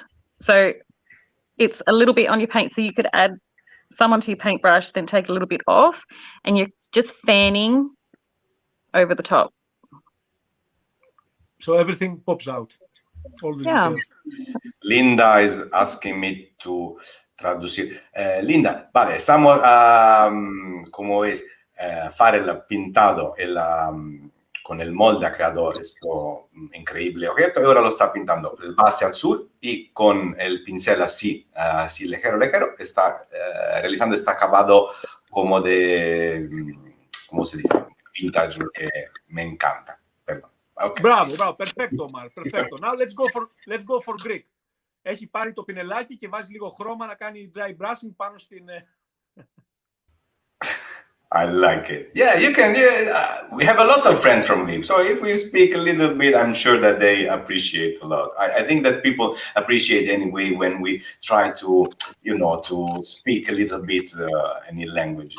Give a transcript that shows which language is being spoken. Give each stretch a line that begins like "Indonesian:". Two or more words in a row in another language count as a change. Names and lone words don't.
English: So it's a little bit on your paint. So you could add some onto your paintbrush, then take a little bit off, and you're just fanning over the top. So everything pops out. Yeah. Linda is asking me to traducir.
Spanish: Linda, vale, estamos como ves, fare el pintado con el molde ha creado esto increíble objeto y ahora lo está pintando el base azul y con el pincel así ligero está realizando este acabado como de, ¿cómo se dice? Vintage, que me encanta. Perdón. Okay. Bravo, perfecto, Omar, perfecto.
English: Now let's go for Greek.
Greek: έχει πάρει το πινελάκι και βάζει λίγο χρώμα να κάνει
English: dry brushing
Greek: πάνω στην...
English: I like it. Yeah, you can. We have a lot of friends from Leap, so if we speak a little bit, I'm sure that they appreciate a lot. I think that people appreciate anyway when we try to, to speak a little bit any languages.